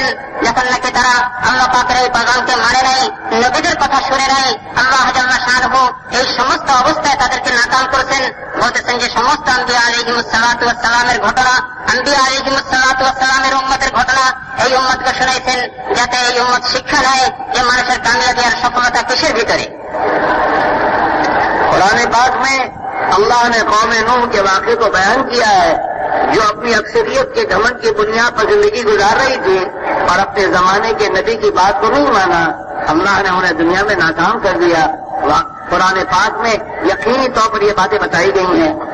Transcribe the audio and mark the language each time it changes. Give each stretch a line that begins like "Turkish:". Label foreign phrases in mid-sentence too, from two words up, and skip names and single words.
Bangla: যখন নাকি তারা আল্লাহ পাকের এই পয়গামকে মানে নাই, নবীদের কথা শুনে নাই,
Arabic: الله جل شأنه
Bangla: এই সমস্ত অবস্থায় তাদেরকে নাকাম করেছেন. বলতেছেন যে সমস্ত
Arabic: الأنبياء عليهم الصلاة والسلام
Bangla: ঘটনা,
Arabic: الأنبياء عليهم الصلاة والسلام
Bangla: উম্মতের ঘটনা এই উম্মতকে শুনাইছেন, যাতে এই উম্মত শিক্ষা নেয় যে মানুষের কামিয়াবি আর সফলতা কিসের ভিতরে.
Urdu: قرآن پاک میں اللہ نے قوم نوح کے واقعے کو بیان کیا ہے جو اپنی اکثریت کے گھمنڈ کی بنیاد پر زندگی گزار رہی تھی اور اپنے زمانے کے نبی کی بات کو نہیں مانا. اللہ نے انہیں دنیا میں ناکام کر دیا. قرآن پاک میں یقینی طور پر یہ باتیں بتائی گئی ہیں.